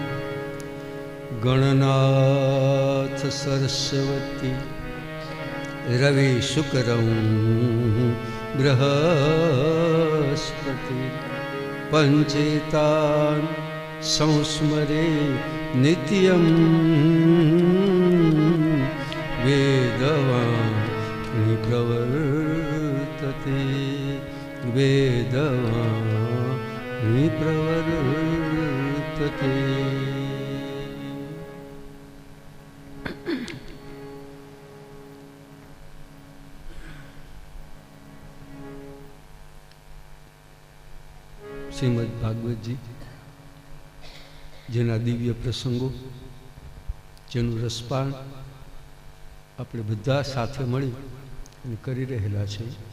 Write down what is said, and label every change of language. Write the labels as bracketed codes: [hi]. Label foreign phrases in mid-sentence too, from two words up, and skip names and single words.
[sa] गणनाथ सरस्वती रविशुक्रं बृहस्पति, पंचेतान् संस्मरे नित्यं, वेदवाणी प्रवर्तते वेदवाणी प्रवर्तते। [gu] શ્રીમદ ભાગવતજી જેના દિવ્ય પ્રસંગો, જેનું રસપાન આપણે બધા સાથે મળી અને કરી રહેલા છે.